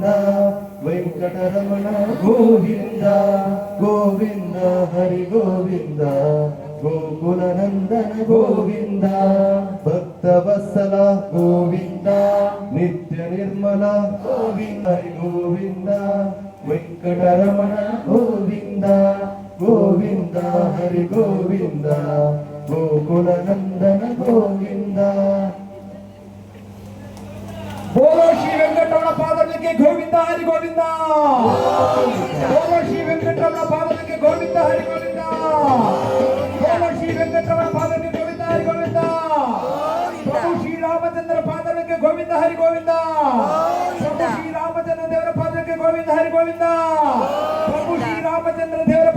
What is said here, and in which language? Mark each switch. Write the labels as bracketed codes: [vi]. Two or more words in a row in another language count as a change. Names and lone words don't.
[sa] ವೆಂಕಟರಮಣ ಗೋವಿಂದ ಗೋವಿಂದ ಹರಿ ಗೋವಿಂದ ಗೋಕುಲ ನಂದನ ಗೋವಿಂದ ಭಕ್ತ ವತ್ಸಲ ಗೋವಿಂದ ನಿತ್ಯ ನಿರ್ಮಲ ಗೋವಿಂದ ಹರಿ ಗೋವಿಂದ ವೆಂಕಟರಮಣ ಗೋವಿಂದ ಗೋವಿಂದ ಹರಿ ಗೋವಿಂದ ಗೋಕುಲ ನಂದನ ಗೋವಿಂದ. [kn] बोलो श्री वेंकटरमण पादಕ್ಕೆ ಗೋವಿಂದ ಹರಿ ಗೋವಿಂದ. बोलो श्री वेंकटरमण पादಕ್ಕೆ ಗೋವಿಂದ ಹರಿ ಗೋವಿಂದ. बोलो श्री वेंकटरमण पादಕ್ಕೆ ಗೋವಿಂದ ಹರಿ ಗೋವಿಂದ. ಪ್ರಭು ಶ್ರೀ ರಾಮಚಂದ್ರ ಪಾದಕ್ಕೆ ಗೋವಿಂದ ಹರಿ ಗೋವಿಂದ. ಪ್ರಭು ಶ್ರೀ ರಾಮಚಂದ್ರ ದೇವರ ಪಾದಕ್ಕೆ ಗೋವಿಂದ ಹರಿ ಗೋವಿಂದ. ಪ್ರಭು ಶ್ರೀ ರಾಮಚಂದ್ರ